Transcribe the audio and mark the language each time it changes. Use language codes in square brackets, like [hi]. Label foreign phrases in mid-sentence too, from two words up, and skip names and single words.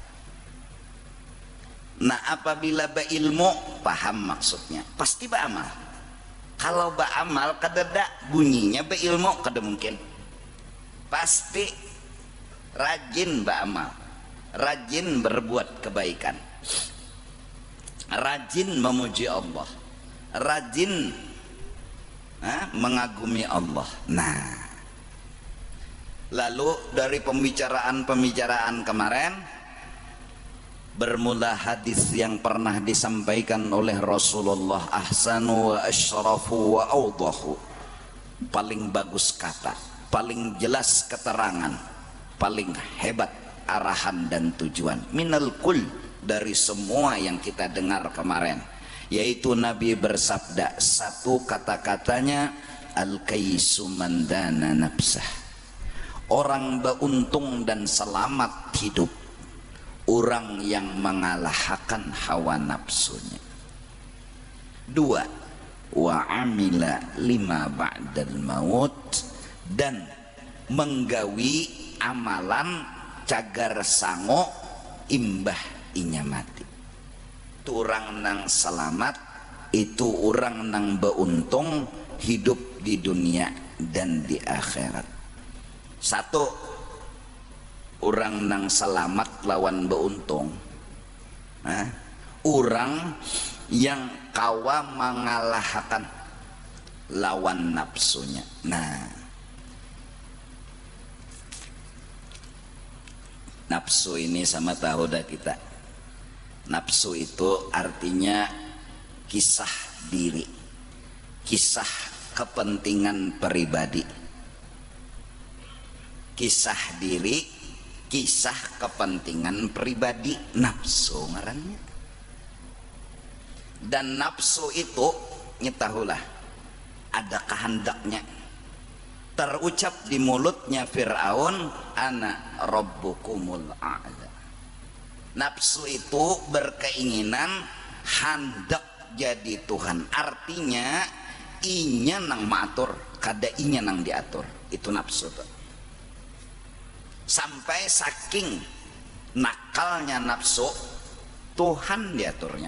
[id] Nah, apabila berilmu, paham maksudnya, pasti beramal. [bjn] Kalau beramal kadada bunyinya, berilmu kada mungkin. [id] Pasti rajin beramal, rajin berbuat kebaikan, rajin memuji Allah, rajin mengagumi Allah. Nah, lalu dari pembicaraan kemarin bermula hadis yang pernah disampaikan oleh Rasulullah, [ar] ahsanu wa asyrafu wa awdahu, [id] paling bagus kata, paling jelas keterangan, paling hebat arahan dan tujuan, [ar] minal kul, [id] dari semua yang kita dengar kemarin, yaitu Nabi bersabda, satu kata-katanya, [ar] al-kaisu mandana nafsah, [id] orang beruntung dan selamat hidup orang yang mengalahkan hawa nafsunya. Dua, [ar] wa amila lima ba'dal maut, [bjn] dan menggawi amalan cagar sango imbah inya mati. Itu orang nang selamat, itu orang nang beruntung hidup di dunia dan di akhirat. Satu, orang nang selamat lawan beruntung, orang yang kawa mengalahkan lawan nafsunya. Nah, nafsu ini sama tahu dah kita. Nafsu itu artinya kisah diri, kisah kepentingan pribadi, kisah diri, kisah kepentingan pribadi, nafsu ngarannya. Dan nafsu itu nyetahulah ada kehendaknya. [id] Terucap di mulutnya Fir'aun, [ar] ana rabbukumul a'la. [bjn] Nafsu itu berkeinginan hendak jadi Tuhan, artinya inya nang maatur, kada inya nang diatur. Itu nafsu tuh. Sampai saking nakalnya nafsu, Tuhan diaturnya.